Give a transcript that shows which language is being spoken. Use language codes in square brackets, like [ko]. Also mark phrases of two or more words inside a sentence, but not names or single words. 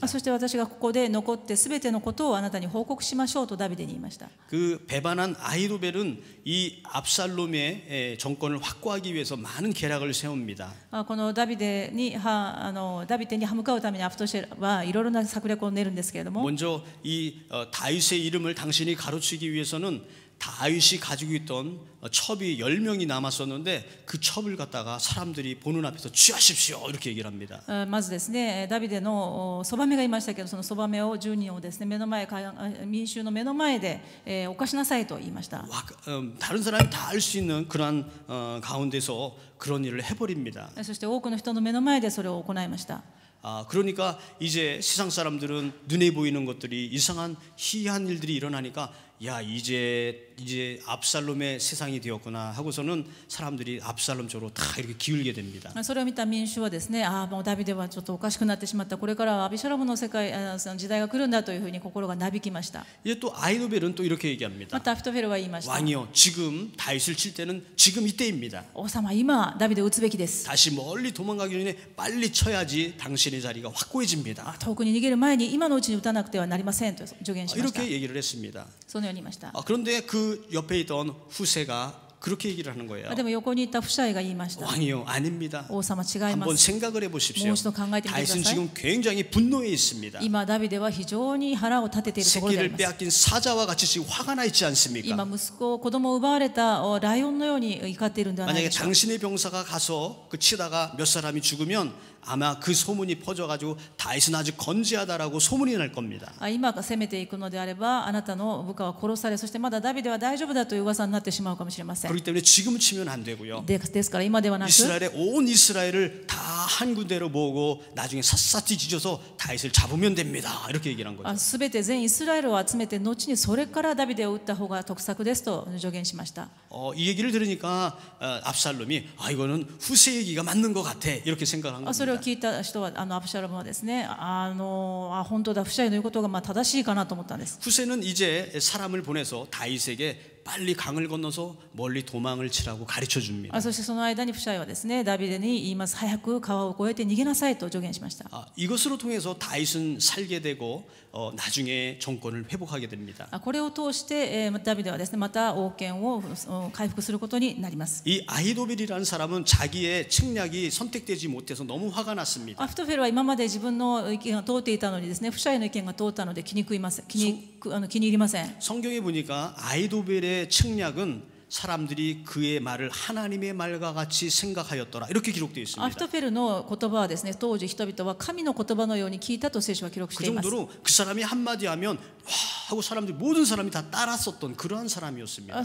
[ja] そして私がここで残ってすべてのことをあなたに報告しましょうとダビデに言いました。 [ko] 그 배반한 아히도벨은 이 압살롬의 정권을 확고하기 위해서 많은 계략을 세웁니다. [ja] このダビデに歯向かうためにアフトシェルはいろいろな策略を練るんですけれども、 [ko] 먼저 이 다윗의 이름을 당신이 가로치기 위해서는 다윗이 가지고 있던 첩이 10명이 남았었는데 그 첩을 갖다가 사람들이 보는 앞에서 취하십시오 이렇게 얘기를 합니다. [ja] まずですね、ダビデのそばめがいましたけど、そのそばめを10人をですね、目の前、民衆の目の前で犯しなさいと言いました。 [ko] 다른 사람이 다 알 수 있는 그러한 가운데서 그런 일을 해버립니다. [ja] そして多くの人の目の前でそれを行いました。 [ko] 그러니까 이제 세상 사람들은 눈에 보이는 것들이 이상한 희한 일들이 일어나니까 야 이제 압살롬의 세상이 되었구나 하고서는 사람들이 압살롬 쪽으로 다 이렇게 기울게 됩니다. [ja] それを見た民衆はですね、もうダビデはちょっとおかしくなってしまった。これからはアビシャロムの世界、その時代が来るんだというふうに心がなびきました。 [ko] 이제 또 아히도벨은 또 이렇게 얘기합니다. [ja] またアフィトフェルは言いました。 [ko] 왕이요 지금 다윗을 칠 때는 지금 이때입니다. [ja] 王様、今ダビデを撃つべきです。 [ko] 다시 멀리 도망가기 전에 빨리 쳐야지 당신의 자리가 확고해집니다. [ja] 遠くに逃げる前に今のうちに撃たなくてはなりませんと助言しました。 [ko] 이렇게 얘기를 했습니다. [ja] そのように言いました。 [ko] 그런데 그 옆에 있던 후세가 그렇게 얘기를 하는 거예요. [ja] でも横にいたフシャイが言いました。 [ko] 왕이요 아닙니다. [ja] 王様、違いま [ko] 한번 [ja] す。 [ko] 생각을 해보십시오. [ja] もう一度考えてみてください。 [ko] 다윗은 지금 굉장히 분노해 있습니다. [ja] 今ダビデは非常に腹を立てているところであり [ko] 새끼를 [ja] ます。 [ko] 빼앗긴 사자와 같이 지금 화가 나 있지 [ja] 今 [ko] 않습니까? [ja] 息子、子供を奪われたライオンのように怒っているんではない [ko] 만약에 [ja] でしょうか。 [ko] 당신의 병사가 가서 그 치다가 몇 사람이 죽으면 아마 그 소문이 퍼져가지고 다윗은 아주 건재하다라고 소문이 날 겁니다. [ja] 今攻めていくのであれば、あなたの部下は殺され、そしてまだダビデは大丈夫だという噂になってしまうかもしれません。 [ko] 그렇기 때문에 지금 치면 안 되고요. [ja] ですから今ではなく、 [ko] 이스라엘의 온 이스라엘을 다 한 군데로 모으고 나중에 샅샅이 뒤져서 다윗을 잡으면 됩니다. 이렇게 얘기를 한 거죠. [ja] すべて全イスラエルを集めて、後にそれからダビデを撃った方が得策ですと助言しました。 [ko] 이 얘기를 들으니까 압살롬이 이거는 후세 얘기가 맞는 것 같아 이렇게 생각한 [ja] それを [ko] 겁니다. [ja] 聞いた人は、アブシャロムはですね、本当だ、フシャイの言うことが正しいかなと思ったんです。 [ko] 후세는 이제 사람을 보내서 다윗에게 빨리 강을 건너서 멀리 도망을 치라고 가르쳐 줍니다. [ja] そしてその間にフシャイはですね、ダビデに言います。早く川を越えて逃げなさいと助言しました。 [ko] 이것으로 통해서 다윗은 살게 되고 나중에 정권을 회복하게 됩니다. [ja] これを通して、ダビデはですね、また王権を回復することになります。 [ko] 이 아히도벨이라는 사람은 자기의 책략이 선택되지 못해서 너무 화가 났습니다. [ja] アフトフェルは今まで自分の意見が通っていたのにですね、フシャイの意見が通ったので気に入りません。 [ko] 성경에 보니까 아히도벨의 책략은 사람들이 그의 말을 하나님의 말과 같이 생각하였더라 이렇게 기록되어 [ja] ア [ko] 있습니다. [ja] フトフェルの言葉はですね、当時人々は神の言葉のように聞いたと聖書は記録し [ko] 그 [ja] ています。 [ko] 정도로 그 사람이 한마디 하면 와 하고 사람들이 모든 사람이 다 따랐었던 그러한 사람이었습니다.